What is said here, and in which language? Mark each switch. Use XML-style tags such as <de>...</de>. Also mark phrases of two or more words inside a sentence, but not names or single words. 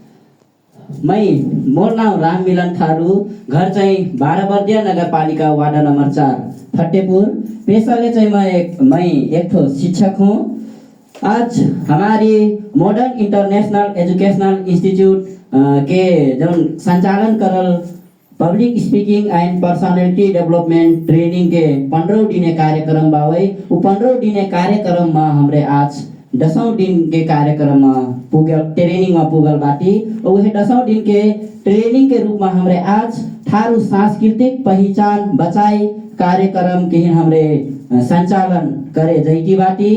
<thl>मोर नाम राम मिलन थारू, घर चाहिँ 12 बर्दिया नगरपालिका वार्ड नंबर 4 फतेहपुर। पेशाले चाहिँ</thl> <hi>मैं एक ठो शिक्षक हूँ।</hi> <thl>आज हमारी मॉडर्न इंटरनेशनल एजुकेशनल इंस्टीट्यूट के जो संचालन करल</thl> <en>public speaking and personality development training</en> <thl>के 15 दिने कार्यक्रम बावै। वो 15 दिने कार्यक्रम में हमरे आज 10औं दिन के कार्यक्रम में पुगल, ट्रेनिंग में पुगल बाटी। और वह 10औं दिन के ट्रेनिंग के रूप में हमरे आज थारू सांस्कृतिक पहचान बचाई कार्यक्रम के हमरे संचालन करे जैती बाटी।</thl>